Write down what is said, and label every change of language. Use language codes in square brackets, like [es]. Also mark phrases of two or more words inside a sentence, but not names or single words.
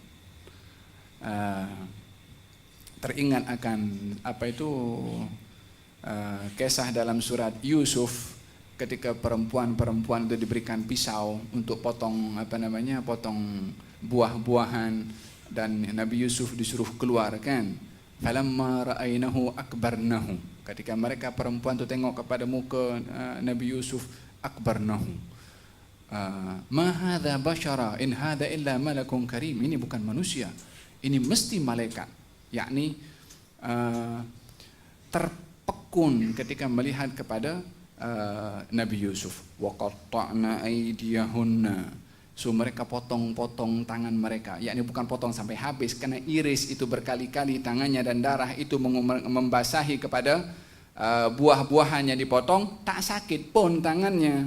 [ms] Teringat akan kisah dalam surat Yusuf, ketika perempuan-perempuan itu diberikan pisau untuk potong buah-buahan, dan Nabi Yusuf disuruh keluar kan. [ar] فلما رأينه أكبرنه. [ms] Ketika mereka perempuan itu tengok kepada muka Nabi Yusuf, akbarnahu. [ar] ما هذا بشرا إن هذا إلا ملك كريم. [ms] Ini bukan manusia, ini mesti malaikat. Yakni terpekun ketika melihat kepada Nabi Yusuf. [ar] وقطعن أيديهن. [ms] So mereka potong-potong tangan mereka, yakni bukan potong sampai habis, karena iris itu berkali-kali tangannya dan darah itu membasahi kepada buah-buahannya dipotong, tak sakit pun tangannya.